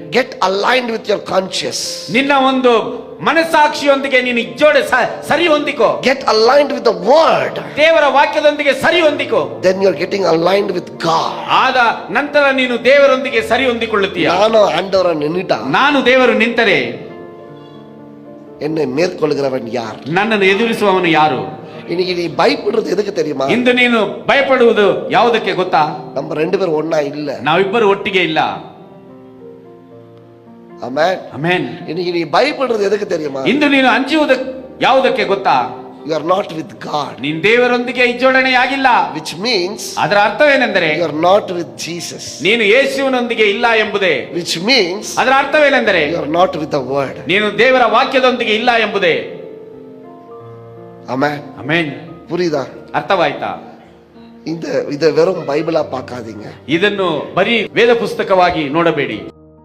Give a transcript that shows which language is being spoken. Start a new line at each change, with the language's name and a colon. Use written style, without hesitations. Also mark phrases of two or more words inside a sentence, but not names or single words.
English: get aligned with your conscience.
Kannada: ನಿನ್ನ ಒಂದು ಮನಸ್ಸಾಕ್ಷಿಯೊಂದಿಗೆ ನೀನು ಸರಿ ಹೊಂದಿಕೋ.
English: Get aligned with the word.
Kannada: ದೇವರ ವಾಕ್ಯದೊಂದಿಗೆ ಸರಿ ಹೊಂದಿಕೋ.
English: Then you are getting aligned with God.
Kannada: ಆದ ನಂತರ ನೀನು ದೇವರೊಂದಿಗೆ ಸರಿ ಹೊಂದಿಕೊಳ್ಳುತ್ತೀಯ.
Tamil: நானு ஆண்டவர நின்னிட,
Kannada: ನಾನು ದೇವರು ನಿಂತರೆ
Tamil: என்னை மேற்கொள்கிறவன் யார்?
Kannada: ನನ್ನನ್ನು ಎದುರಿಸುವವನು ಯಾರು?
Tamil: இன்னைக்கு நீ பயப்படுறது எதுக்கு தெரியுமா?
Kannada: ಇಂದು ನೀನು ಭಯಪಡುವುದು ಯಾವುದಕ್ಕೆ ಗೊತ್ತಾ?
Tamil: நம்ம ரெண்டு பேரும் ஒண்ணா இல்ல,
Kannada: ನಾವಿಬ್ಬರು ಒಟ್ಟಿಗೆ ಇಲ್ಲ. ಆಮೆನ್ ಆಮೆನ್.
Tamil: இன்னைக்கு நீ பயப்படுறது எதுக்கு தெரியுமா?
Kannada: ಇಂದು ನೀನು ಅಂಜುವುದು ಯಾವುದಕ್ಕೆ ಗೊತ್ತಾ?
English: You are not with God.
Kannada: ನೀನು ದೇವರೊಂದಿಗೆ ಜೋಡಣೆಯಾಗಿಲ್ಲ.
English: Which means
Kannada: ಅದರ ಅರ್ಥವೇನೆಂದರೆ
English: you are not with Jesus.
Kannada: ನೀನು ಯೇಸುವಿನೊಂದಿಗೆ ಇಲ್ಲ ಎಂಬುದೇ.
English: Which means
Kannada: ಅದರ ಅರ್ಥವೇನೆಂದರೆ
English: you are not with the word.
Kannada: ನೀನು ದೇವರ ವಾಕ್ಯದೊಂದಿಗೆ ಇಲ್ಲ ಎಂಬುದೇ. ಆಮೆನ್ ಆಮೆನ್.
Tamil: புரியுதா?
Kannada: ಅರ್ಥವಾಯ್ತಾ?
Tamil: இத வெறும் பைபிளா பார்க்காதீங்க.
Kannada: ಇದನ್ನು ಬರೀ ವೇದ ಪುಸ್ತಕವಾಗಿ ನೋಡಬೇಡಿ.